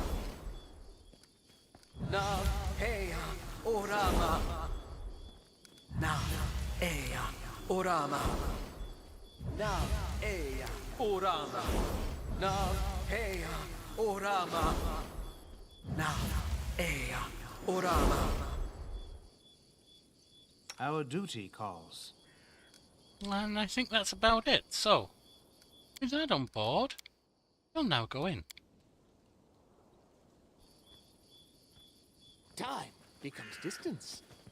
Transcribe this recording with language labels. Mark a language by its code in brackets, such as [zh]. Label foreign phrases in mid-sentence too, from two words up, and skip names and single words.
[en] Na, ea, orama. Na, ea, orama. Na, ea, orama. Na, ea, orama. Na, ea, orama. Our duty calls. And I think that's about it. So, with that on board, we'll now go in. Time becomes distance.